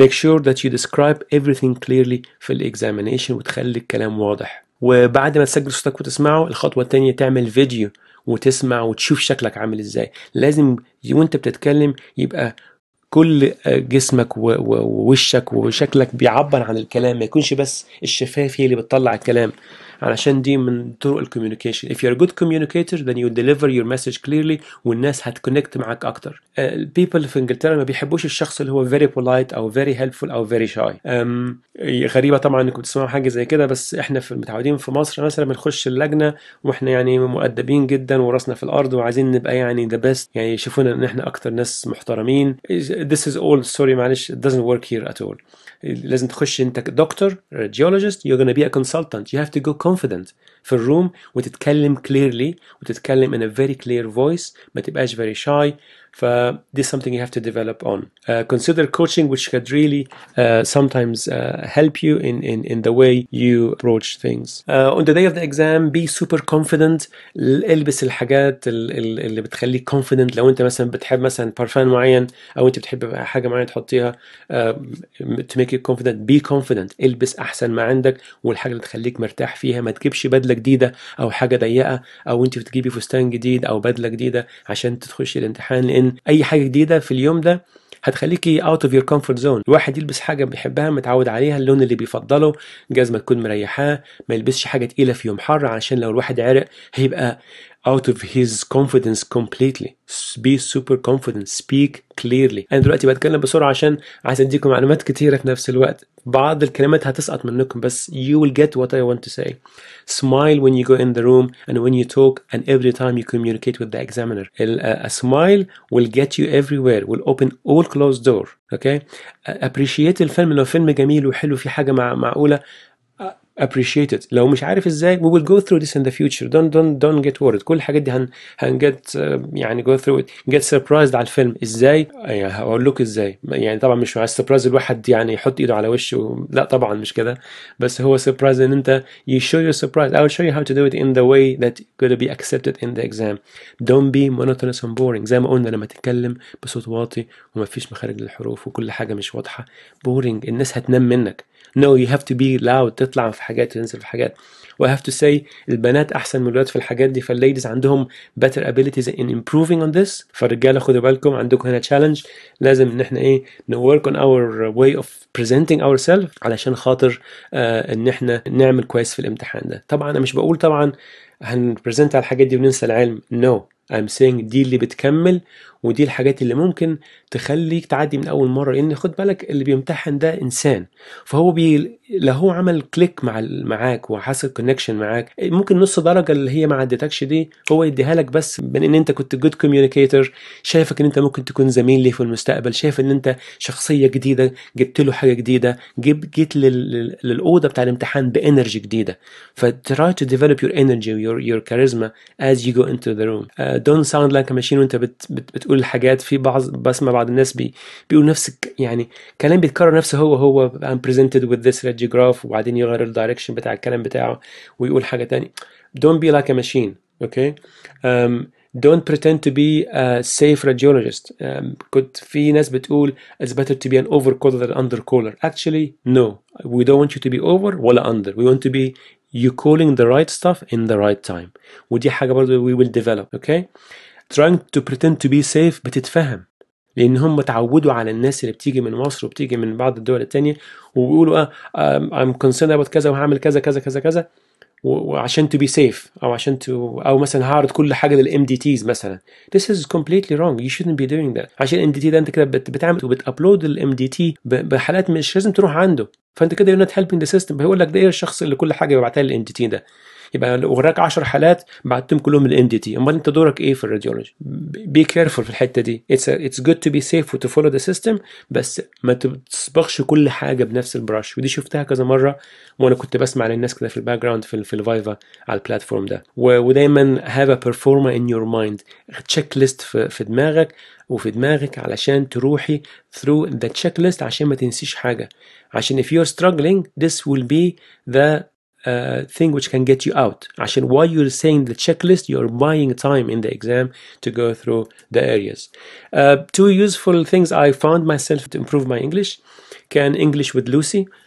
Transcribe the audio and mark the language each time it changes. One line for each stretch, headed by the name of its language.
English: make sure that you describe everything clearly
Arabic: في الاكزامينيشن وتخلي الكلام واضح. وبعد ما تسجل صوتك وتسمعه، الخطوة التانية تعمل فيديو وتسمع وتشوف شكلك عامل ازاي. لازم وانت بتتكلم يبقى كل جسمك ووشك وشكلك بيعبر عن الكلام، ما يكونش بس الشفاف هي اللي بتطلع الكلام، علشان دي من طرق الكوميونيكيشن.
English: if you're a good communicator then you deliver your message clearly
Arabic: والناس هتكونكت معاك اكتر. people في انجلترا ما بيحبوش الشخص اللي هو
English: very polite
Arabic: او
English: very helpful
Arabic: او
English: very shy.
Arabic: غريبة طبعا انكم تسمعوا حاجة زي كده، بس احنا في متعودين في مصر مثلا بنخش اللجنة واحنا يعني مؤدبين جدا وراسنا في الارض وعايزين نبقى يعني
English: the best،
Arabic: يعني يشوفونا ان احنا اكتر ناس محترمين.
English: this is all sorry
Arabic: معلش
English: it doesn't work here at all.
Arabic: لازم تخش انت دكتور
English: radiologist، you're gonna be a consultant، you have to go confident
Arabic: في الروم وتتكلم
English: clearly
Arabic: وتتكلم
English: in a very clear voice،
Arabic: ما تبقاش
English: very shy.
Arabic: ف
English: this is something you have to develop on. Consider coaching which could really sometimes help you in the way you approach things. On the day of the exam be super confident.
Arabic: البس الحاجات اللي بتخليك confident. لو انت مثلا بتحب مثلا بارفان معين او انت بتحب حاجه معينه تحطيها
English: to make you confident be confident.
Arabic: البس احسن ما عندك والحاجه اللي تخليك مرتاح فيها. ما تجيبش بدله جديده او حاجه ضيقه، او انت بتجيبي فستان جديد او بدله جديده عشان تخشي الامتحان، لان اي حاجه جديده في اليوم ده هتخليكي
English: out of your comfort zone.
Arabic: الواحد يلبس حاجه بيحبها متعود عليها، اللون اللي بيفضله، جزمه تكون مريحاه، ما يلبسش حاجه تقيله في يوم حر عشان لو الواحد عرق هيبقى
English: out of his confidence completely. be super confident, speak clearly.
Arabic: انا دلوقتي بتكلم بسرعه عشان عايز اديكم معلومات كتيره في نفس الوقت، بعض الكلمات هتسقط منكم بس
English: you will get what I want to say. Smile when you go in the room and when you talk and every time you communicate with the examiner. A smile will get you everywhere, will open all closed door. Okay? Appreciate
Arabic: الفيلم لو فيلم جميل وحلو في حاجه معقوله،
English: appreciate it.
Arabic: لو مش عارف ازاي
English: we will go through this in the future. don't get worried.
Arabic: كل الحاجات دي
English: get
Arabic: يعني
English: go through it. get surprised
Arabic: على الفيلم ازاي، يعني هقول لك ازاي. يعني طبعا مش مع السربرايز الواحد يعني يحط ايده على وشه، لا طبعا مش كده، بس هو surprise ان انت
English: you show your surprise. I will show you how to do it in the way that gonna be accepted in the exam. don't be monotonous and boring.
Arabic: زي ما قلنا لما تتكلم بصوت واطي وما فيش مخارج للحروف وكل حاجة مش واضحة boring، الناس هتنام منك.
English: No, you have to be loud.
Arabic: تطلع في حاجات وتنزل في حاجات. و
English: I have to say
Arabic: البنات أحسن من الولاد في الحاجات دي، فالليديز عندهم
English: better abilities in improving on this.
Arabic: فالرجالة خدوا بالكم عندكم هنا challenge، لازم إن إحنا إيه
English: work on our way of presenting ourselves
Arabic: علشان خاطر إن إحنا نعمل كويس في الامتحان ده. طبعا أنا مش بقول طبعا هنبرزنت على الحاجات دي وننسى العلم.
English: No, I'm saying
Arabic: دي اللي بتكمل، ودي الحاجات اللي ممكن تخليك تعدي من اول مره. لان خد بالك اللي بيمتحن ده انسان، فهو لو هو عمل كليك معاك وحصل كونكشن معاك، ممكن نص درجه اللي هي ما عدتكش دي هو يديها لك بس من ان انت كنت جود كوميونيكيتور، شايفك ان انت ممكن تكون زميل ليه في المستقبل، شايف ان انت شخصيه جديده، جبت له حاجه جديده، جيت للاوضه بتاع الامتحان بانرجي جديده.
English: فتراي to develop your energy your charisma as you go into the room. don't sound like a machine
Arabic: وانت بتقول الحاجات. في بسمع بعض الناس بيقول نفس يعني كلام بيتكرر نفسه هو
English: I'm presented with this radiograph،
Arabic: وبعدين يغير الدايركشن بتاع الكلام بتاعه ويقول حاجة تاني.
English: don't be like a machine. okay. don't pretend to be a safe radiologist.
Arabic: كنت في ناس بتقول
English: it's better to be an overcaller than undercaller. actually no, we don't want you to be over
Arabic: ولا
English: under. we want to be you calling the right stuff in the right time.
Arabic: ودي حاجة برضو
English: we will develop. okay. trying to pretend to be safe
Arabic: بتتفهم، لان هم اتعودوا على الناس اللي بتيجي من مصر وبتيجي من بعض الدول التانية وبيقولوا
English: I'm concerned about
Arabic: كذا وهعمل كذا كذا كذا كذا وعشان
English: to be safe،
Arabic: او مثلا هعرض كل حاجه للام دي تيز مثلا.
English: this is completely wrong. you shouldn't be doing that.
Arabic: عشان الام دي تي ده انت كده بتعمل وبتابلود الام دي تي بحالات مش لازم تروح عنده، فانت كده
English: you're not helping the system.
Arabic: بيقول لك ده ايه الشخص اللي كل حاجه بيبعتها للام دي تي ده؟ يبقى لو وراك 10 حالات بعتهم كلهم للام دي تي، امال انت دورك ايه في الراديولوجي؟
English: be careful
Arabic: في الحته دي.
English: it's good to be safe to follow the system،
Arabic: بس ما تسبقش كل حاجه بنفس البراش. ودي شفتها كذا مره وانا كنت بسمع للناس كده في الباك جراوند في الفايفا على البلاتفورم ده. ودايما
English: have a performer in your mind،
Arabic: تشيك ليست في دماغك وفي دماغك علشان تروحي
English: through the checklist
Arabic: عشان ما تنسيش حاجه. عشان
English: if you're struggling this will be the thing which can get you out.
Arabic: عشان
English: while you're saying the checklist you're buying time in the exam to go through the areas. Two useful things I found myself to improve my English
Arabic: كان
English: English with Lucy.